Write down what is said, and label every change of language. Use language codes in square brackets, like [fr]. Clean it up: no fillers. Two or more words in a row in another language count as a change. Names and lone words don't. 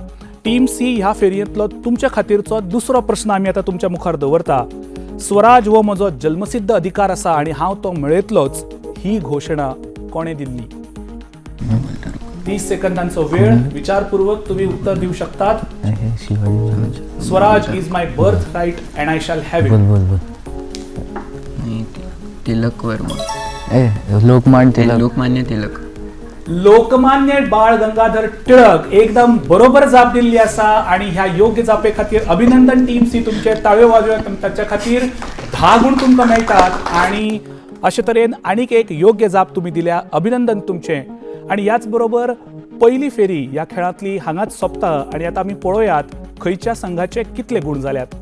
[kok] टीम सी ह्या फेरयेंतलो तुमच्या खातीरचो दुसरो प्रश्न आमी आतां तुमच्या मुखार दवरता. स्वराज हो म्हजो जल्मसिद्ध अधिकार आसा आणि हांव तो मेळयतलोच ही घोषणा कोणे दिल्ली? 30 सेकंदांचो वेळ. विचारपूर्वक तुम्ही उत्तर देऊ शकतात. [en] Swaraj is my birth right and I shall have [kok] बोल [en] इट. [kok] बोल बोल. तिलक वर्मा. लोकमान्य तिलक. लोकमान्य बाळ गंगाधर टिळक एकदम बरोबर जाप दिल्ली आसा आणि ह्या योग्य जापे खातीर अभिनंदन टीम सी तुमचे. ताळयो वाजोवया तांच्या खातीर. 10 गुण तुमकां मेळटात आणि अशे तरेन आनीक एक योग्य जाप तुम्ही दिल्या. अभिनंदन तुमचे. आणि याच बरोबर पहिली फेरी या खेळांतली हांगाच सोंपता आणि आता आमी पळोवयात खंयच्या संघाचे कितले गुण जाल्यात.